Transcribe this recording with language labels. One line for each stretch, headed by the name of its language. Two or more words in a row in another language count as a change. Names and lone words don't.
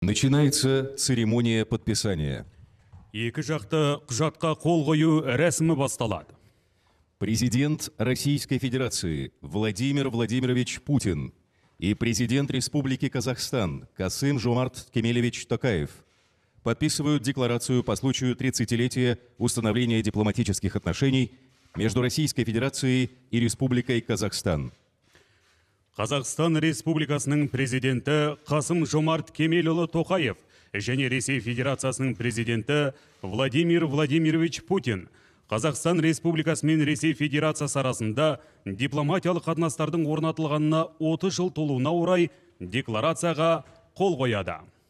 Russian: Начинается церемония подписания.
Kazakh: Екі жақты құжатқа қол қою рәсімі басталады.
Russian: Президент Российской Федерации Владимир Владимирович Путин и президент Республики Казахстан Касым-Жомарт Кемелевич Токаев подписывают декларацию по случаю 30-летия установления дипломатических отношений между Российской Федерацией и Республикой Казахстан.
Kazakh: Қазақстан Республикасының президенті Қасым-Жомарт Кемелұлы Тоқаев және Ресей Федерациясының президенті Владимир Владимирович Путин Қазақстан Республикасы мен Ресей Федерациясы арасында дипломатиялық қатынастардың орнатылғанына 30 жыл толуына орай декларацияға қол қояды.